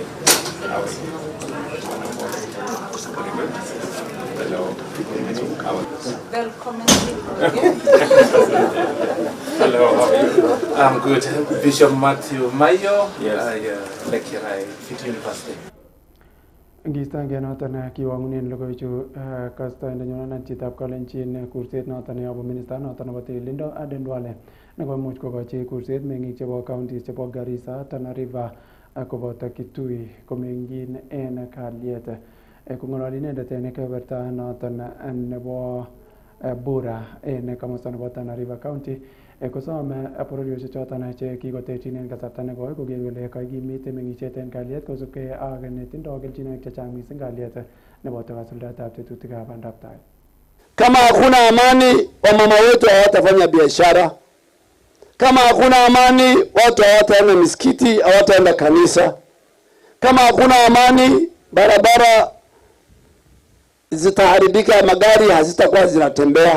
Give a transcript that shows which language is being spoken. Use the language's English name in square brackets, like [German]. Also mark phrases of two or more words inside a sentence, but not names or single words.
[English] How are you? Very good. Hello. How are you? Welcome. Hello, how are you? I'm good. Bishop Matthew Mayo. Yes. I lecture at Fit University. [Kalenjin] Ngistange noton kiwangunen logoichu kastoindenyon chitab Kalenjin kurset noton yobu minista noton nebo tililindo Aden Duale nekoimuch kokochi kurset meng'ik chebo counties chebo Garissa, Tana River koboto Kitui komeng'in en kalyet. Kong'ololi inendet en kebeberta noton nebo Bura en komosta nebo Tana River County kosome bororiosiek choton che kikoterchin en kasarta nekoi koker kole kakimit meng'isiet en kalyet kosubkei ak netindoi kelchinoik chechang missing kalyet neboto kasuldaetab tetutikab bandaptai. [Swahili] Kama hakuna amani, wamama wetu hawatafanya biashara. Kama hakuna amani, watu hawataenda misikiti, hawataenda kanisa. Kama hakuna amani, barabara zitaharibika, magari hazitakuwa zinatembea.